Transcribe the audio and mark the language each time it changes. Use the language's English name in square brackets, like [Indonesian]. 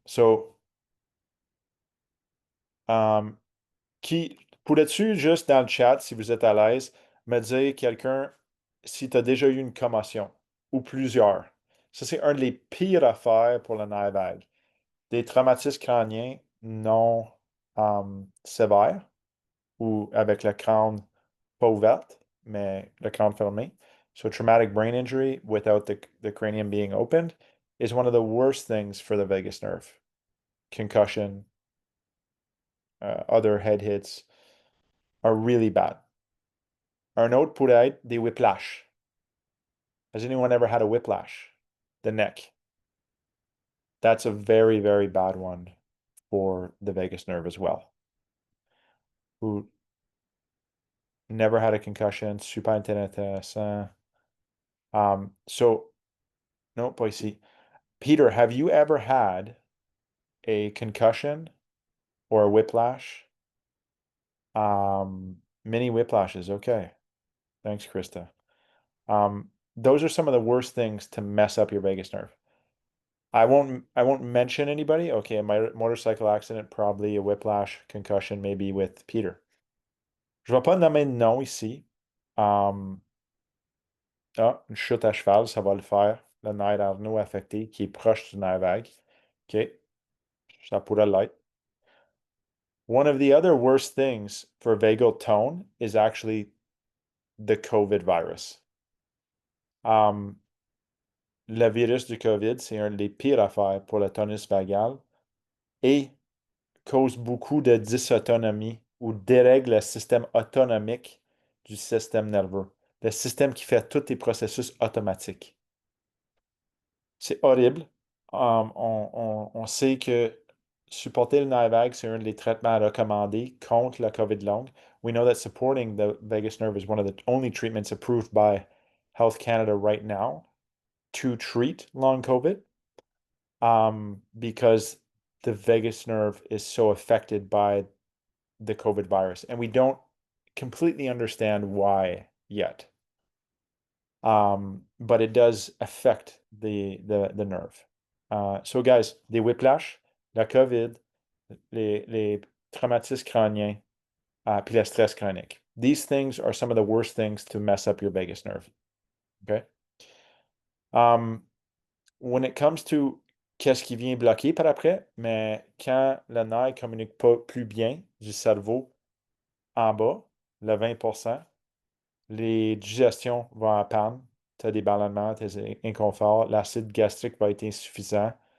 [French] So, um, pourrais-tu juste dans le chat, si vous êtes à l'aise, me dire quelqu'un si tu as déjà eu une commotion ou plusieurs? Ça, c'est un des pires affaires pour le nerf vague. Des traumatismes crâniens non sévères ou avec le crâne pas ouverte, mais le crâne fermé. [English] So traumatic brain injury without the cranium being opened is one of the worst things for the vagus nerve. Concussion, other head hits are really bad. [French] Un autre pourrait être des whiplash. [English] Has anyone ever had a whiplash? The neck. That's a very, very bad one for the vagus nerve as well. Who never had a concussion, [French] super intéressant. [English] So, no, [French] pas ici. [English] Peter, have you ever had a concussion or a whiplash. Mini whiplashes. Okay. Thanks, Krista. Those are some of the worst things to mess up your vagus nerve. I won't mention anybody. Okay, my motorcycle accident, probably a whiplash, concussion, maybe with Peter. [French] Je vais pas nommer de nom ici. Um, une chute à cheval, ça va le faire. Le nerf Arnaud affecté, qui est proche du nerf vague. OK, ça pourrait l'être. [English] One of the other worst things for vagal tone is actually the COVID virus. [French] Um, le virus du COVID, c'est un des pires affaires pour le tonus vagal et cause beaucoup de dysautonomie ou dérègle le système autonomique du système nerveux, le système qui fait tous tes processus automatiques. C'est horrible. On sait que supporter le nerf vague, c'est un des traitements recommandés contre la COVID longue. [English] We know that supporting the vagus nerve is one of the only treatments approved by Health Canada right now to treat long COVID, because the vagus nerve is so affected by the COVID virus, and we don't completely understand why yet. But it does affect the nerve. So guys, [French] des whiplash, la COVID, les traumatismes crâniens, puis le stress chronique. [English] These things are some of the worst things to mess up your vagus nerve. Okay? When it comes to [French] qu'est-ce qui vient bloquer par après, mais quand le nerf ne communique pas plus bien du cerveau en bas, le 20%, les digestions vont en panne, tu as des ballonnements, tu as des inconforts, l'acide gastrique va être insuffisant.